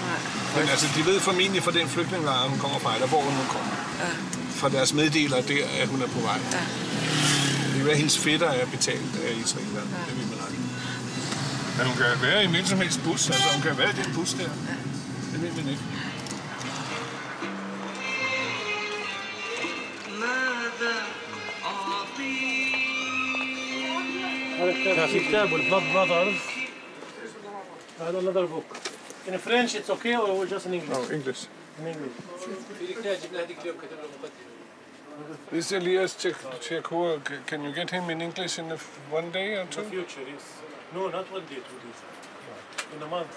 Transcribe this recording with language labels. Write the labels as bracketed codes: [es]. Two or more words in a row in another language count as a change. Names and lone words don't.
[da] Men altså, de ved formentlig fra den flygtningelejr, hun kommer fra, eller hvor hun nu kommer. Ja. Fra deres meddelere der, at hun er på vej. Ja. Det kan være, at hendes fætter er betalt af israelerne. Ja. Det ved man aldrig. Men hun kan være i en hvilken som helst bus. Altså, hun kan være i den bus der. Ja. Det ved man ikke. [ar] في كتاب Blood Brothers. [en] I have another book. In French it's okay or just in English? No, English. In English. This is Elias Tchekhour. Can you get him in English in one day or two? In the future, yes. No, not 1 day, 2 days. In a month.